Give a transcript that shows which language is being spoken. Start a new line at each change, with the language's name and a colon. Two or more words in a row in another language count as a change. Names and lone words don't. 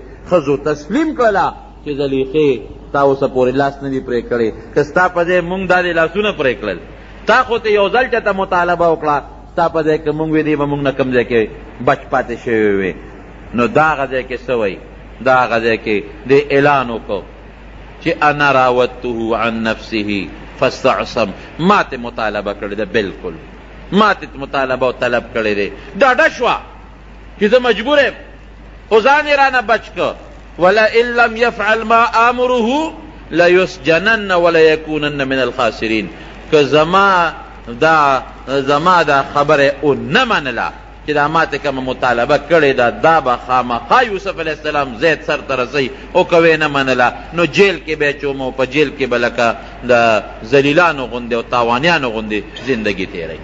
Pashto: ښځو تسلیم کړله چې زلیخې تا اوسه پورې لاس نه دي پرې کړی، که ستا په ځای مونږ دا دې لاسونه پرې کړل، تا خو ته یو ځل چېرته مطالبه وکړه، ستا په ځای که مونږ وې دی به مونږ نه کوم ځای کې بچ پاتې شوی وې. نو دا هغه ځای کې څه وایي؟ دا هغه ځای کې دې اعلان وکړو چې
Arabic: انا راودته عن نفسه فاستعصم،
Pashto: ما ته مطالبه کړې ده، بلکل ما ته مطالبه او طلب کړی دی. ډاډه شوه چې زه مجبور یم، خو ځان یې رانه بچ که.
Arabic: ولئن لم یفعل ما آمره لیسجنن ولیکونن من الخاسرین.
Pashto: که زما دا خبره او نه منله چې دا ما ته کومه مطالبه کړې ده، دا به خامخا یوسف
Arabic: علیه السلام
Pashto: زید سر ته رسوي، او که ویې نه منله نو جیل کې به یې اچوم او په جیل کې به لکه د ذلیلانو غوندې او تاوانیانو غوندې زندګي تېروي.